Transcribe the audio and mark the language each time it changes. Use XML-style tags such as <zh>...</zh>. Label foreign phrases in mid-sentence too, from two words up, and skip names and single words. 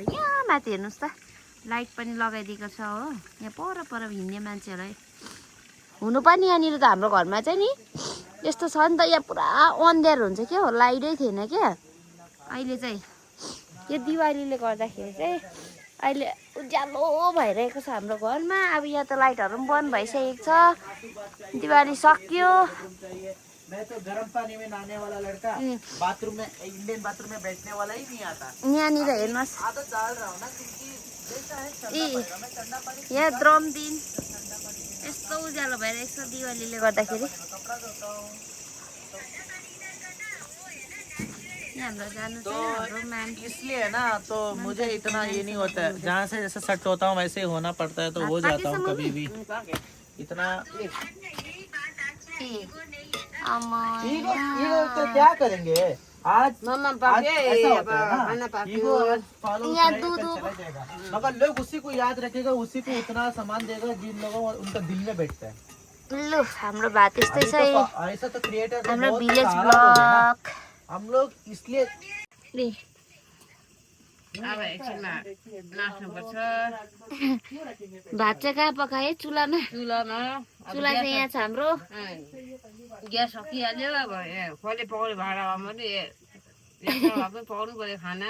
<ne>यहाँ माथि हेर्नुहोस् त लाइट पनि लगाइदिएको छ हो यहाँ पर हिँड्ने मान्छेहरूलाई हुनु पनि यहाँनिर त हाम्रो घरमा चाहिँ नि यस्तो छ नि त यहाँ पुरा अन्ध्यारो हुन्छ क्या हो लाइटै थिएन क्या अहिले चाहिँ यो दिवालीले गर्दाखेरि चाहिँ अहिले उज्यालो भइरहेको छ हाम्रो घरमा अब यहाँ त लाइटहरू पनि बन्द भइसकेको छ दिवाली सक्यो</ne> <hi>मैं तो गर्म पानी में नहाने वाला लड़का बाथरूम में</hi> <en>Indian bathroom</en> <hi>में बैठने वाला ही नहीं आता</hi> <ne>यहाँनिर हेर्नुहोस्</ne> <hi>आदत डाल रहा हूँ ना क्योंकि जैसा है ठंडा पानी</hi> <ne>यहाँ द्रम दिन यस्तो उज्यालो भइरहेको छ दिवालीले गर्दाखेरि</ne> <hi>तो इसलिए है ना तो मुझे इतना ये नहीं होता है जहाँ से जैसे सेट होता हूँ वैसे ही होना पड़ता है तो हो जाता हूँ कभी भी इतना तो क्या करेंगे आज मम्मा आज ऐसा होता है ना खाना ईगो आज follow करेगा, चला जाएगा मगर लोग उसी को याद रखेगा उसी को उतना सामान देगा जिन लोगों उनका दिल में बैठता है</hi> <ne>लु हाम्रो भात यस्तै छ</ne> <hi>ऐसा तो क्रिएटर</hi> <ne>हाम्रो</ne> <en>village blog</en> <hi>हम लोग इसलिए</hi> <ne>अब एकछिनमा नाच्नुपर्छ भात चाहिँ कहाँ पकाए चुलामा चुलामा चुला चाहिँ यहाँ छ हाम्रो ग्यास सकिहाल्यो अब कहिले पकाउने भाँडामा पनि पकाउनु पर्यो खाना</ne>